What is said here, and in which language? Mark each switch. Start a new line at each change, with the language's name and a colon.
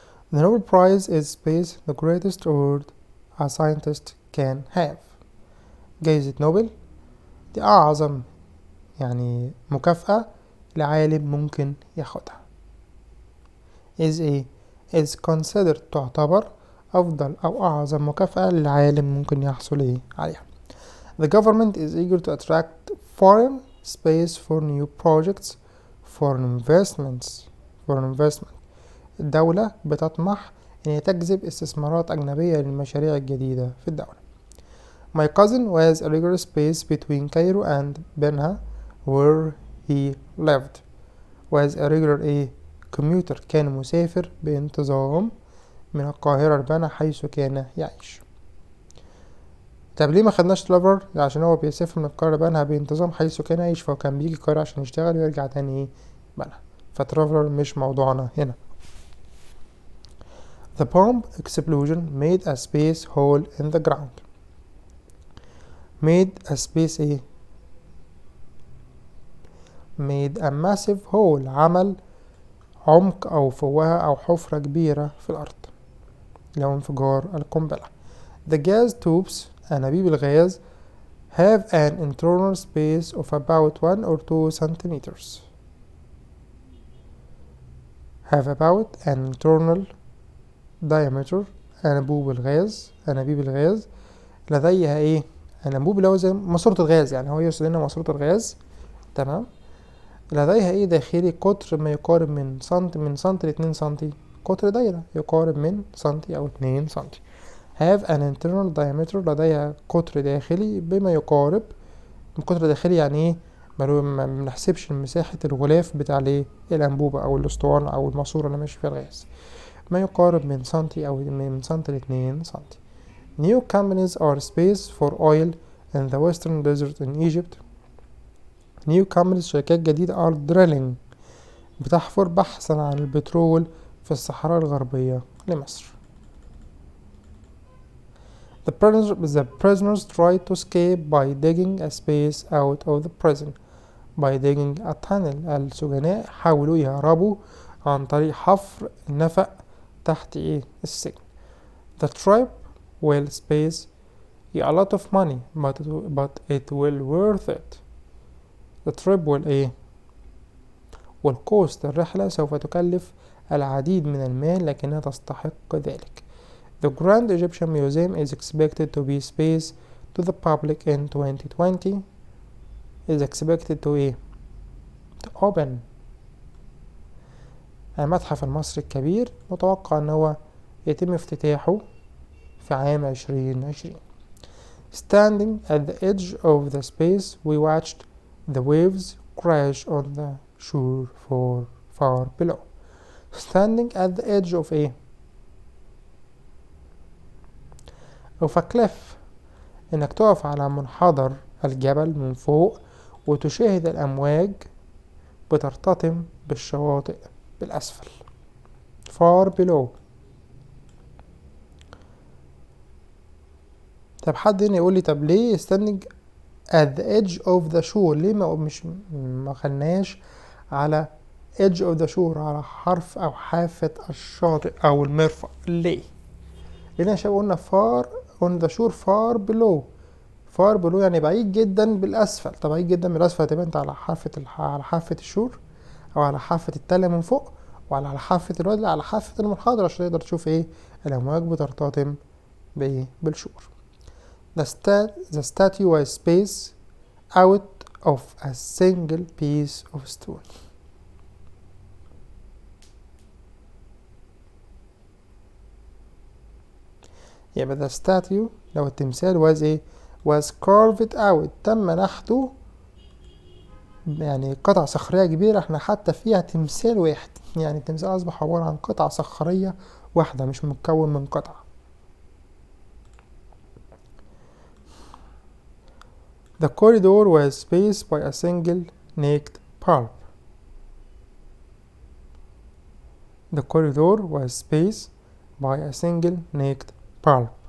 English: The Nobel Prize is space the greatest award a scientist can have.
Arabic: جائزة نوبل دي أعظم مكافأة لعالم ممكن ياخدها.
English: is considered
Arabic: تعتبر أفضل أو أعظم مكافأة للعالم ممكن يحصل عليها.
English: The government is eager to attract foreign space for new projects for investment.
Arabic: الدولة بتطمح أن تجذب استثمارات أجنبية للمشاريع الجديدة في الدولة.
English: My cousin was a regular space between Cairo and Benha where he lived. was a regular commuter
Arabic: كان مسافر بانتظام من القاهرة لبنها حيث كان يعيش. طب ليه ما خدناش ترافر؟ عشان هو بيسافر من القاهرة لبنها بانتظام حيث كان يعيش، فهو كان بيجي القاهرة عشان يشتغل ويرجع تاني بنها، فترافر مش موضوعنا هنا.
English: The bomb explosion made a space hole in the ground. made a space made a massive hole
Arabic: عمل عمق أو فوهة أو حفرة كبيرة في الأرض لو انفجار القنبلة.
English: The gas tubes
Arabic: أنابيب الغاز
English: have an internal space of about 1 or 2 centimeters. have about an internal diameter.
Arabic: أنابيب الغاز لديها أنابيب اللي هو زي ماسورة الغاز، هو يوصل لنا ماسورة الغاز. تمام. لديها داخلي قطر ما يقارب من سنتي ل2 سنتي. قطر دايرة يقارب من سنتي أو 2 سنتي.
English: have an internal diameter
Arabic: لديها قطر داخلي بما يقارب. قطر داخلي ما بنحسبش مساحة الغلاف بتاع الأنبوبة أو الأسطوانة أو الماسورة اللي ماشي فيها الغاز، ما يقارب من سنتي أو من سنتي ل2 سنتي.
English: New companies are space for oil in the western desert in Egypt. New companies
Arabic: شركات جديدة
English: are drilling
Arabic: بتحفر بحثا عن البترول في الصحراء الغربية لمصر.
English: The prisoners tried to escape by digging a space out of the prison by digging a tunnel.
Arabic: السجناء حاولوا يهربوا عن طريق حفر نفق تحت السجن.
English: The trip will space a lot of money but it will worth it. The trip will
Arabic: والcost الرحلة سوف تكلف العديد من المال لكنها تستحق ذلك.
English: The Grand Egyptian Museum is expected to be space to the public in 2020. is expected to open.
Arabic: المتحف المصري الكبير متوقع ان هو يتم افتتاحه في عام 2020.
English: Standing at the edge of the space we watched the waves crash on the shore far below. Standing at the edge of of a cliff.
Arabic: انك تقف على منحدر الجبل من فوق وتشاهد الأمواج بترتطم بالشواطئ بالأسفل.
English: far below.
Arabic: طب حد هنا يقول لي طب ليه
English: standing at the edge of the shore.
Arabic: ليه ما خلناش على
English: edge of the shore،
Arabic: على حرف أو حافة الشاطئ أو المرفأ؟ ليه؟ لأن يا شباب قلنا
English: far on the shore far below. far below
Arabic: يعني بعيد جدا بالأسفل. طب بعيد جدا بالأسفل تبقى أنت على حافة الشور، أو على حافة التلة من فوق، وعلى حافة الوادي، على حافة المنحدر، عشان تقدر تشوف إيه الأمواج بترتطم بإيه بالشور.
English: The statue was spaced out of a single piece of stone.
Arabic: يبقى
English: the statue
Arabic: لو التمثال was ايه
English: was carved out،
Arabic: تم نحته، يعني قطعة صخرية كبيرة احنا حتى فيها تمثال واحد، يعني التمثال أصبح عبارة عن قطعة صخرية واحدة مش مكون من قطع.
English: The corridor was spaced by a single naked bulb. The corridor was spaced by a single naked bulb.